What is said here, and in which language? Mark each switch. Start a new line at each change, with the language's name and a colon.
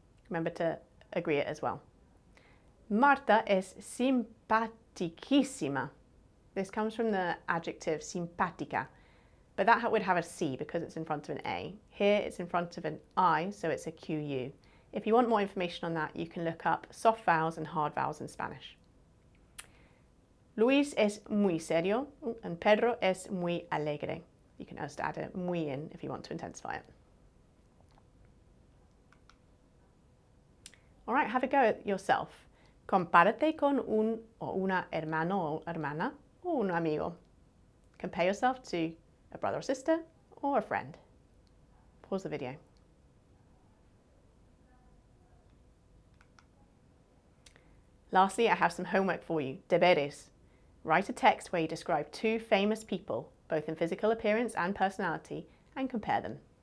English: Remember to agree it as well.
Spanish: Marta es simpaticísima.
English: This comes from the adjective simpática, but that would have a C because it's in front of an A. Here it's in front of an I, so it's a QU. If you want more information on that, you can look up soft vowels and hard vowels in Spanish.
Spanish: Luis es muy serio and Pedro es muy alegre.
English: You can also add a muy in if you want to intensify it. All right, have a go at yourself.
Spanish: Compárate con un o una hermano o hermana o un amigo.
English: Compare yourself to a brother or sister or a friend. Pause the video. Lastly, I have some homework for you. Deberes. Write a text where you describe two famous people, both in physical appearance and personality, and compare them.